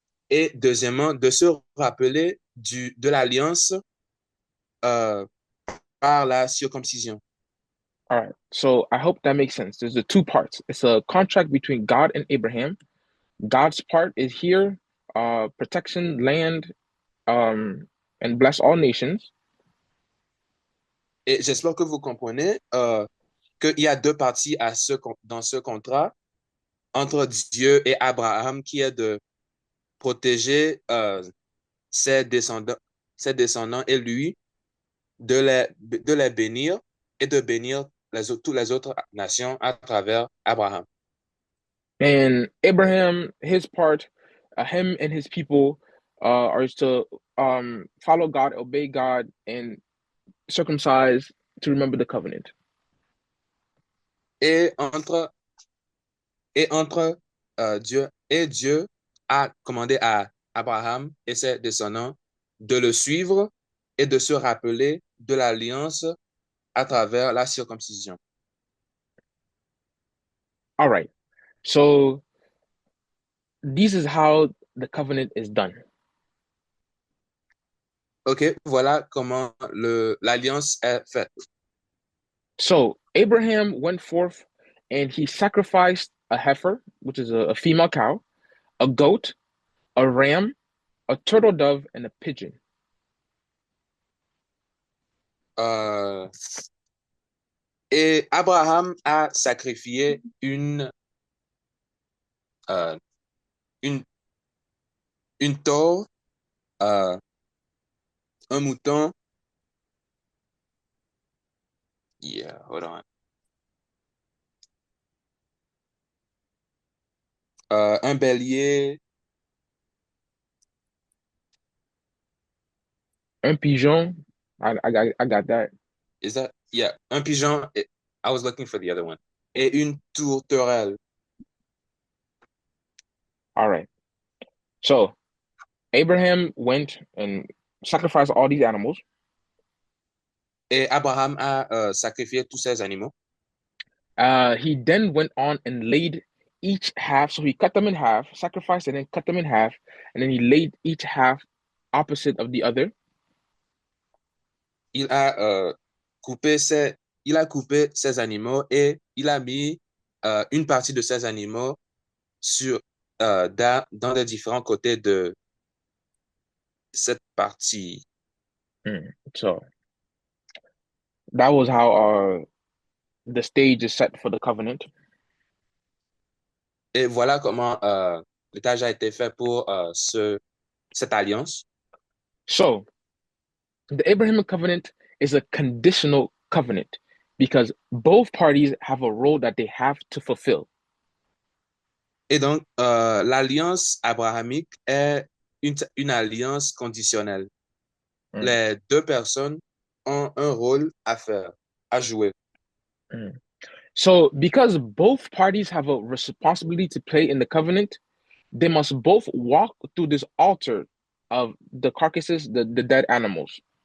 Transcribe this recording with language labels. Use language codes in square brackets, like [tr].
[fr] Et deuxièmement, de se rappeler de l'alliance euh, par la circoncision. [en] All right. So I hope that makes sense. There's the two parts. It's a contract between God and Abraham. God's part is here, protection, land, and bless all nations. [fr] Et j'espère que vous comprenez qu'il y a deux parties dans ce contrat entre Dieu et Abraham qui est de protéger ses descendants et lui, de les bénir et de bénir toutes les autres nations à travers Abraham. [en] And Abraham, his part, him and his people are to follow God, obey God, and circumcise to remember the covenant. [fr] Et entre Dieu a commandé à Abraham et ses descendants de le suivre et de se rappeler de l'alliance à travers la circoncision. [en] All right. So this is how the covenant is done. [fr] OK, voilà comment l'alliance est faite. [en] So Abraham went forth and he sacrificed a heifer, which is a female cow, a goat, a ram, a turtle dove, and a pigeon. [fr] Et Abraham a sacrifié une taupe, un mouton. [en] Yeah, hold on. [fr] Un bélier. Un pigeon. [en] I got that. Is that? Yeah, [fr] un pigeon. [en] I was looking for the other one. [fr] Et une tourterelle. [en] All right. So Abraham went and sacrificed all these animals. [fr] Et Abraham a sacrifié tous ces animaux. [en] He then went on and laid each half. So he cut them in half, sacrificed and then cut them in half, and then he laid each half opposite of the other. [fr] Il a coupé ces animaux et il a mis une partie de ces animaux dans les différents côtés de cette partie. [en] So that was how the stage is set for the covenant. [fr] Et voilà comment l'étage a été fait pour cette alliance. [en] So the Abrahamic covenant is a conditional covenant because both parties have a role that they have to fulfill. [fr] Et donc, l'alliance abrahamique est une alliance conditionnelle. Les deux personnes ont un rôle à faire, à jouer. [en] So, because both parties have a responsibility to play in the covenant, they must both walk through this altar of the carcasses, the dead animals.